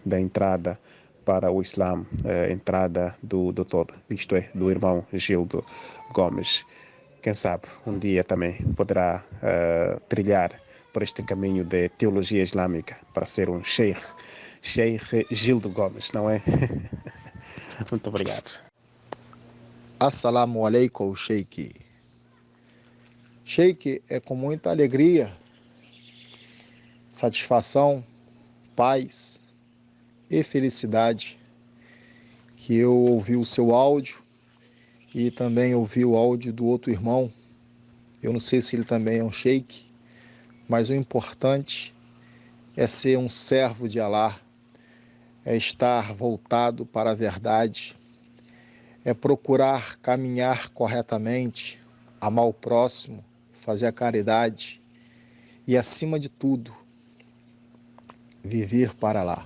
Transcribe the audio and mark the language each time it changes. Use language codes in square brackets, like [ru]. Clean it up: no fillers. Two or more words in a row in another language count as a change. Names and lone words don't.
[pt] Da entrada para o Islã, entrada do doutor, isto é, do irmão Gildo Gomes. Quem sabe um dia também poderá trilhar por este caminho de teologia islâmica para ser um Sheikh Gildo Gomes, não é? Muito obrigado. [ar] السلام عليكم، شيخ. [pt] Sheikh, é com muita alegria, satisfação paz e felicidade que eu ouvi o seu áudio e também ouvi o áudio do outro irmão. Eu não sei se ele também é um sheik, mas o importante é ser um servo de Alá, é estar voltado para a verdade, é procurar caminhar corretamente, amar o próximo, fazer a caridade e, acima de tudo, viver para lá.